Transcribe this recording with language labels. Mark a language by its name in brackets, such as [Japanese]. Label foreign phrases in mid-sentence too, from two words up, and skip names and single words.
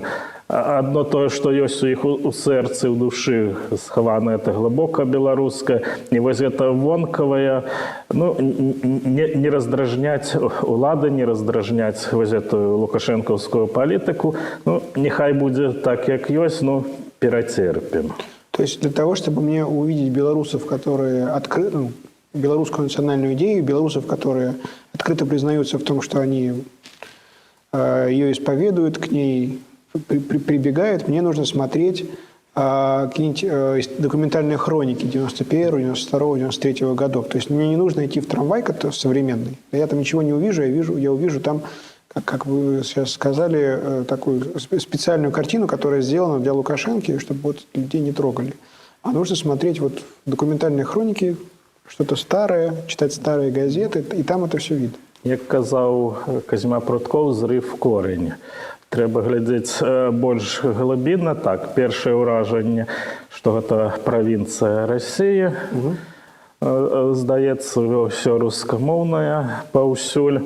[Belarusian] Адно тое, што ёсць у іх у сэрцы, у душы схавана, это глыбока беларускае, і вось гэта вонкавая, ну, не раздражняць улады, не раздражняць вось эту лукашэнкаўскую палітыку, ну, няхай будзе так, як ёсць, ну, перацерпім. [Russian] То есть для того, чтобы мне увидеть белорусов, которые открыты, белорусскую национальную идею, белорусов, которые открыто признаются в том, что они ее исповедуют, к ней прибегают, мне нужно смотреть какие-нибудь документальные хроники 91, 92, 93 годов. То есть мне не нужно идти в трамвай современный. Я там ничего не увижу, я увижу там, как вы сейчас сказали, такую специальную картину, которая сделана для Лукашенко, чтобы вот людей не трогали. А нужно смотреть вот документальные хроники, что-то старое, читать старые газеты, и там это все видно. [Belarusian] Як казаў Казьма Пруткоў, зрыв корень. Трэба глядзець больш глыбінна. Так, першае ўражанне, што гэта правінцыя Расіі. Здаецца, ўсё рускамоўнае паўсюль.